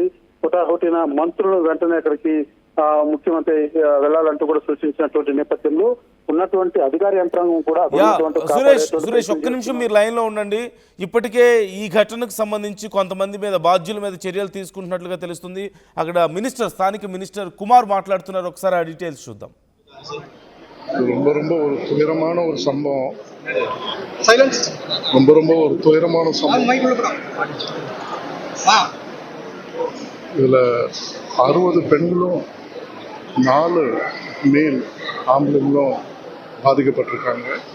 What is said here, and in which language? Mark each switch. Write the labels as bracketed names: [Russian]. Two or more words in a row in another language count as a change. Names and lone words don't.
[Telugu] హుటాహుటిన మంత్రులు వెంటనే అక్కడికి ముఖ్యమంత్రి వెళ్లాలంటూ కూడా సూచించినటువంటి నేపథ్యంలో ఉన్నటువంటి అధికార యంత్రాంగం కూడా సురేష్ ఒక్క నిమిషం మీరు లైన్ లో ఉండండి. ఇప్పటికే ఈ ఘటనకు సంబంధించి కొంతమంది మీద, బాధ్యుల మీద చర్యలు తీసుకుంటున్నట్లుగా తెలుస్తుంది. అక్కడ స్థానిక మినిస్టర్ కుమార్ మాట్లాడుతున్నారు. ఒకసారి ఆ డీటెయిల్స్ చూద్దాం. [Tamil] ரொம்ப ரொம்ப ஒரு துயரமான ஒரு சம்பவம். ரொம்ப ஒரு துயரமான சம்பவம். இதுல 60 பெண்களும் 4 மேல் ஆம்பளைங்களும் பாதிக்கப்பட்டிருக்காங்க.